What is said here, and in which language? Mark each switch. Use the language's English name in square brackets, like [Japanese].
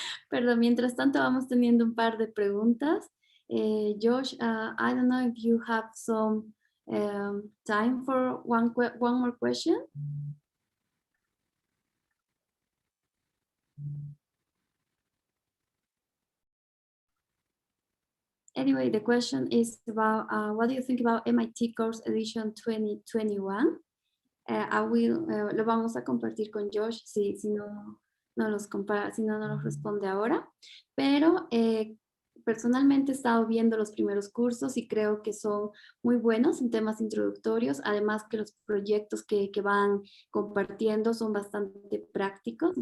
[Spanish] Perdón, mientras tanto vamos teniendo un par de preguntas. [English] Josh, I don't know if you have some time for one more question. Anyway, the question is about what do you think about MIT Course Edition 2021? [Spanish] Lo vamos a compartir con Josh si no nos responde ahora, pero personalmente he estado viendo los primeros cursos y creo que son muy buenos en temas introductorios, además que los proyectos que van compartiendo son bastante prácticos.